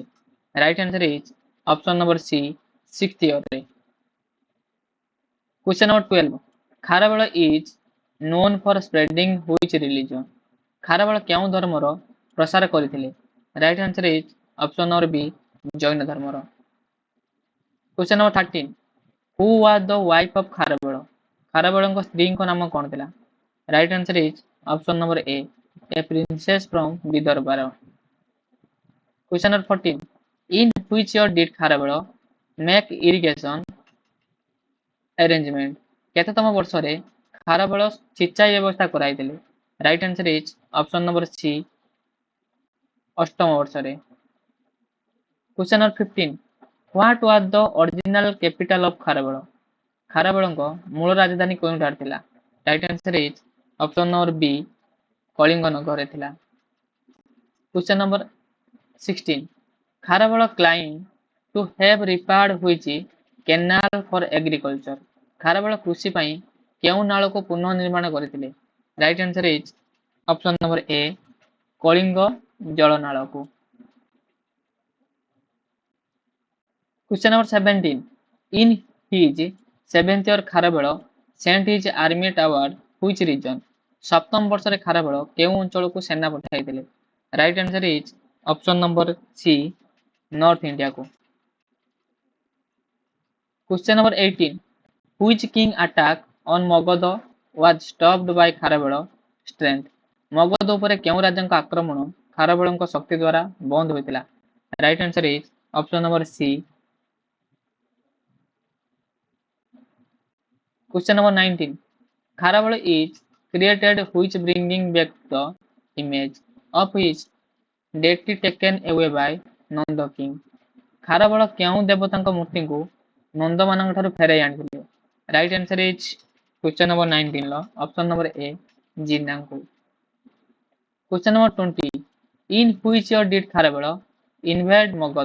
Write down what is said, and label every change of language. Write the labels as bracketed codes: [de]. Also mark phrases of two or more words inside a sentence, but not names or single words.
[en] right answer is option number C, 6th yearre. Question number 12. ଖାରବେଳ is known for spreading which religion? [or] ଖାରବେଳ କେଉଁ ଧର୍ମର ପ୍ରସାର କରିଥିଲେ? [en] right answer is option number B, [or] ଜୈନ ଧର୍ମର। [en] Question number 13. Who was the wife of ଖାରବେଳ? [or] ଖାରବେଳଙ୍କ ସ୍ତ୍ରୀଙ୍କ ନାମ କଣ ଥିଲା? [en] right answer is option number A, a princess from ବିଦର୍ଭ। Question number 14. In which year did ଖାରବେଳ make irrigation arrangement? [or] କେତେତମ ବର୍ଷରେ ଖାରବେଳ ସିଞ୍ଚାଇ ବ୍ୟବସ୍ଥା କରାଇଥିଲେ? [en] right answer is option number C, [or] 8ମ ବର୍ଷରେ। [en] Question number 15. What was the original capital of ଖାରବେଳ? [or] ଖାରବେଳଙ୍କ ମୂଳ ରାଜଧାନୀ କେଉଁଠାରେ ଥିଲା? [en] right answer is option number B, [or] କଳିଙ୍ଗ ନଗରରେ ଥିଲା। [en] Question number 16. ଖାରବେଳ claimed to have repaired which canal for agriculture? [or] ଖାରବେଳ କୃଷି ପାଇଁ କେଉଁ ନାଳକୁ ପୁନଃନିର୍ମାଣ କରିଥିଲେ? [en] right answer is option number A, [or] କଳିଙ୍ଗ ଜଳନାଳକୁ। [en] Question number 17. In his 7th year ଖାରବେଳ sent his army toward which region? [or] ସପ୍ତମ ବର୍ଷରେ ଖାରବେଳ କେଉଁ ଅଞ୍ଚଳକୁ ସେନା ପଠାଇଥିଲେ? [en] right answer is option number C, North Indiaku. Question number 18. Which king attack on ମଗଧ was stopped by ଖାରବେଳ strength? [or] ମଗଧ ଉପରେ କେଉଁ ରାଜାଙ୍କ ଆକ୍ରମଣ ଖାରବେଳଙ୍କ ଶକ୍ତି ଦ୍ୱାରା ବନ୍ଦ ହୋଇଥିଲା? [en] right answer is option number C, Question number 19. Kharavala is created which bringing back the image of his deity taken away by Nanda King. [or] ଖାରବେଳ କେଉଁ ଦେବତାଙ୍କ ମୂର୍ତ୍ତିକୁ ନନ୍ଦମାନଙ୍କ ଠାରୁ ଫେରାଇ ଆଣିଥିଲେ? [en] right answer is question number 19 ର option number A ଜିନାଙ୍କୁ। question number 20. in which year did ଖାରବେଳ invade ମଗଧ?